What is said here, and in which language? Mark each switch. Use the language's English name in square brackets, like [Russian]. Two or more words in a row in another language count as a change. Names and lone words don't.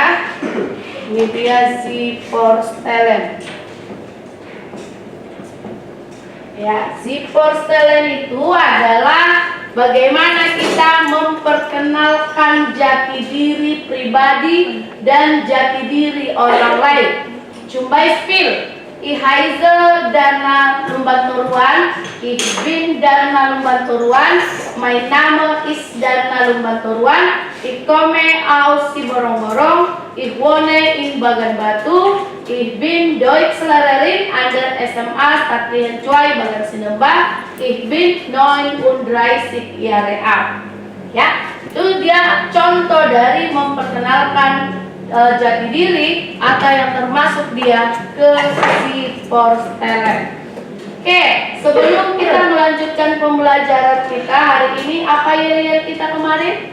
[Indonesian] Ini dia Z-Porcelain. Ya, Z-Porcelain itu adalah bagaimana kita memperkenalkan jati diri pribadi dan jati diri orang lain. [German] Zum Beispiel, ich heiße Dana Lumbanturuan, ich bin Dana Lumbanturuan, mein Name ist Dana Lumbanturuan, ich komme aus Siborong-Borong, ich wohne in Bagan-Batu, ich bin Deutschlehrerin an der SMA Stadtlian 2 Bagan Sinembah, ich bin 39 Jahre alt. [Indonesian] Ya, itu dia contoh dari memperkenalkan jati diri atau yang termasuk dia ke Z-Porcelain. Oke, sebelum kita melanjutkan pembelajaran kita hari ini, apa yel-yel kita kemarin?